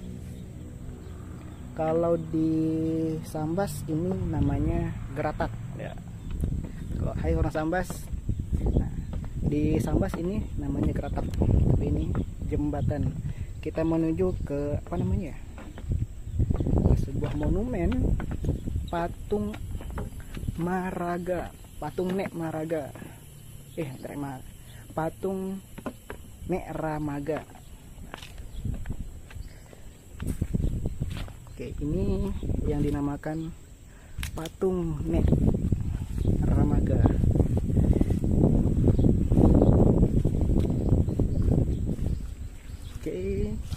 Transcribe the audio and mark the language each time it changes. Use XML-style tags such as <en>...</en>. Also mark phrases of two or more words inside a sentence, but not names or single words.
<id>Kalau di Sambas ini namanya geratak ya. Kalau hai orang Sambas, nah, di Sambas ini namanya geratak, tapi ini jembatan. Kita menuju ke apa namanya ya, sebuah monumen patung Maraga, patung Nek Maraga, patung Nek Ramaga. Oke, ini yang dinamakan patung Nek Ramaga. Oke.</id>